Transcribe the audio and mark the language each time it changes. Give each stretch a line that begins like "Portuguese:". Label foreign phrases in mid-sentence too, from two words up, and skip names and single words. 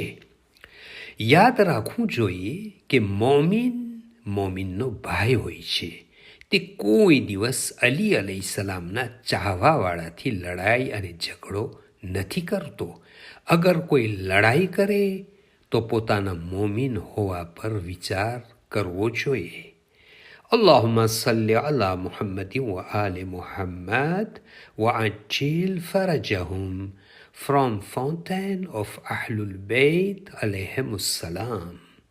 Gujarati: યાદ રાખવું જોઈએ કે મોમિનનો ભાઈ હોય છે. તે કોઈ દિવસ અલી અલૈહિસ્સલામના ચાહવાવાળાથી લડાઈ અને ઝઘડો નથી કરતો. અગર કોઈ લડાઈ કરે તો પોતાના મોમિન હોવા પર વિચાર કરવો જોઈએ.
Arabic: اللهم صل على محمد وآل محمد وعجل فرجهم.
English: From Fountain of Ahlul Bayt
Arabic: عليهم السلام.